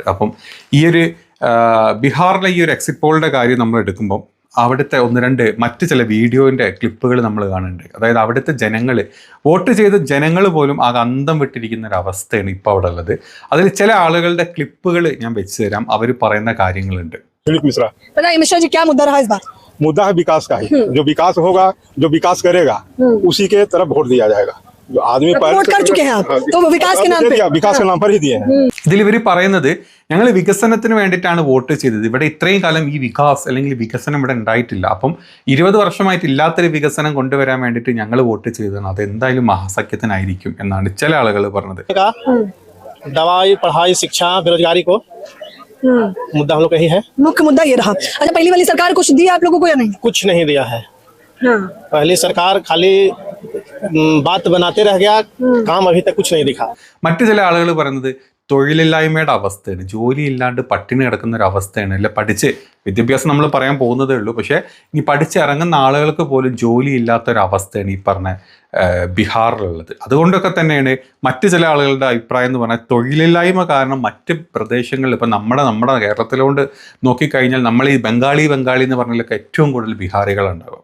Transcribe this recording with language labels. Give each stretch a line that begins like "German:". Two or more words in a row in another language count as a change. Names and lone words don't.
Malayalam: അപ്പം ഈ ഒരു ബീഹാറിലെ ഈ ഒരു എക്സിറ്റ് പോളിൻ്റെ കാര്യം നമ്മൾ എടുക്കുമ്പം അവിടുത്തെ 1-2 മറ്റ് ചില വീഡിയോൻ്റെ ക്ലിപ്പുകൾ നമ്മൾ കാണുന്നുണ്ട്. അതായത് അവിടുത്തെ വോട്ട് ചെയ്ത ജനങ്ങൾ പോലും ആകെ അന്തം വിട്ടിരിക്കുന്ന ഒരു അവസ്ഥയാണ് ഇപ്പോൾ അവിടെ ഉള്ളത്. അതിൽ ചില ആളുകളുടെ ക്ലിപ്പുകൾ ഞാൻ വെച്ച് തരാം, അവർ പറയുന്ന കാര്യങ്ങളുണ്ട്.
Hindi: मिश्रा जी, क्या मुद्दा रहा इस बार? मुद्दा है विकास का ही. जो विकास होगा, जो विकास करेगा, उसी के तरफ वोट दिया जाएगा. जो आदमी वोट कर चुके हैं आप, तो विकास के नाम पे, विकास के नाम पर ही दिए हैं.
Malayalam: ഇതിൽ ഇവർ പറയുന്നത് ഞങ്ങൾ വികസനത്തിന് വേണ്ടിയിട്ടാണ് വോട്ട് ചെയ്തത്, ഇവിടെ ഇത്രയും കാലം ഈ വികാസ് അല്ലെങ്കിൽ വികസനം ഇവിടെ ഉണ്ടായിട്ടില്ല, അപ്പം 20 വർഷമായിട്ട് ഇല്ലാത്തൊരു വികസനം കൊണ്ടുവരാൻ വേണ്ടിയിട്ട് ഞങ്ങൾ വോട്ട് ചെയ്തതാണ്, അതെന്തായാലും മഹാസഖ്യത്തിനായിരിക്കും എന്നാണ് ചില ആളുകൾ പറഞ്ഞത്.
Hindi: दवाई, पढ़ाई, शिक्षा, बेरोजगारी को मुद्दा हम लोग का ही है. मुख्य मुद्दा ये रहा. अच्छा, पहली वाली सरकार कुछ दिया आप लोगों को या नहीं? कुछ नहीं दिया है. पहली सरकार खाली बात बनाते रह गया, काम अभी तक कुछ नहीं दिखा.
Malayalam: മറ്റു ചില ആളുകൾ പറയുന്നത് തൊഴിലില്ലായ്മയുടെ അവസ്ഥയാണ്, ജോലി ഇല്ലാണ്ട് പട്ടിണി കിടക്കുന്ന ഒരു അവസ്ഥയാണ്. അല്ല, പഠിച്ച് വിദ്യാഭ്യാസം നമ്മൾ പറയാൻ പോകുന്നതേ ഉള്ളൂ, പക്ഷേ ഇനി പഠിച്ചിറങ്ങുന്ന ആളുകൾക്ക് പോലും ജോലി ഇല്ലാത്തൊരവസ്ഥയാണ് ഈ പറഞ്ഞ ബീഹാറിലുള്ളത്. അതുകൊണ്ടൊക്കെ തന്നെയാണ് മറ്റു ചില ആളുകളുടെ അഭിപ്രായം എന്ന് പറഞ്ഞാൽ തൊഴിലില്ലായ്മ കാരണം മറ്റ് പ്രദേശങ്ങളിൽ ഇപ്പം നമ്മുടെ കേരളത്തിലോണ്ട് നോക്കിക്കഴിഞ്ഞാൽ നമ്മൾ ഈ ബംഗാളി എന്ന് പറഞ്ഞാലൊക്കെ ഏറ്റവും കൂടുതൽ ബീഹാറികളുണ്ടാകും.